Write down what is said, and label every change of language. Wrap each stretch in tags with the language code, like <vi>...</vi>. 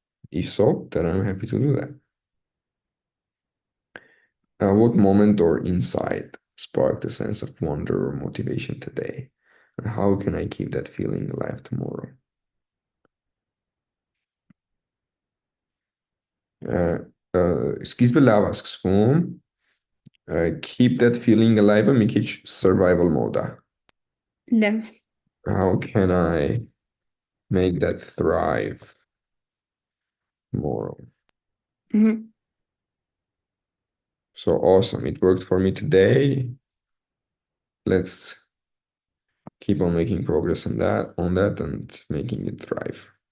<en>If so, then I'm happy to do that. What moment or insight sparked a sense of wonder or motivation today? And how can I keep that feeling alive tomorrow?</en> <hy>Սկիզբը լավ է սկսվում,</hy> <en>keep that feeling alive-</en> <hy>ը մի քիչ</hy> <en>survival mode</en> <hy>է. Դե։</hy> <en>How can I make that thrive tomorrow? Mhm. So awesome. It worked for me today. Let's keep on making progress on that and making it thrive.</en>